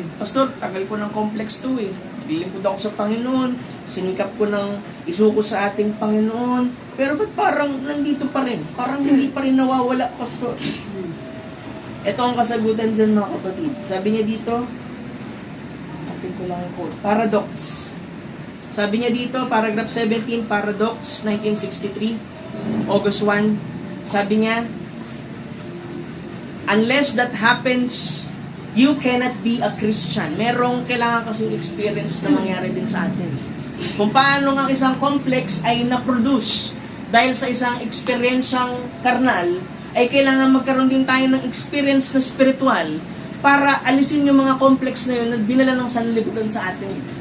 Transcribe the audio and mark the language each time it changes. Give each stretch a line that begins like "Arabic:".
Filipino: Pastor, tagal ko ng complex to eh. Lilipod ako sa Panginoon, sinikap ko ng isuko sa ating Panginoon, pero ba't parang nandito pa rin? Parang hindi pa rin nawawala, Pastor. Ito ang kasagutan dyan, mga kapatid. Sabi niya dito, natin ko lang yung quote. Paradox. Sabi niya dito, paragraph 17, Paradox, 1963, August 1. Sabi niya,
English: unless that happens, you cannot be a Christian.
Filipino: Merong kailangan kasi experience na mangyari din sa atin. Kung paano ang isang complex ay na-produce dahil sa isang experiensyang karnal, ay kailangan magkaroon din tayo ng experience na spiritual para alisin yung mga complex na yun na dinala ng sanlibutan sa atin.